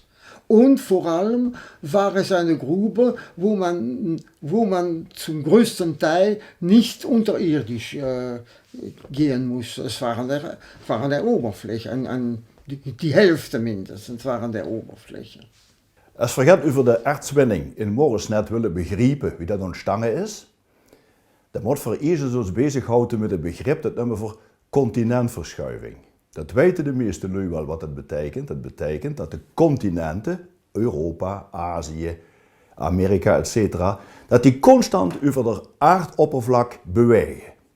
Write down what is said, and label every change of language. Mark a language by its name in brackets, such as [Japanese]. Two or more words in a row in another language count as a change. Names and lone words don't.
[German] Und vor allem war es eine Grube, wo man zum größten Teil nicht unterirdisch gehen musste. Es war an der Oberfläche, die Hälfte mindestens war an der Oberfläche. [Dutch] Als we gaan over de ertswinning in Moresnet willen begrijpen wie dat ontstaan is, dan moet voor eerst ons bezighouden met het begrip dat noemen we voor continentverschuiving. Dat weten de meeste nu wel wat het betekent. Het betekent dat de continenten, Europa, Azië, Amerika, etc., dat die constant over het aardoppervlak bewegen.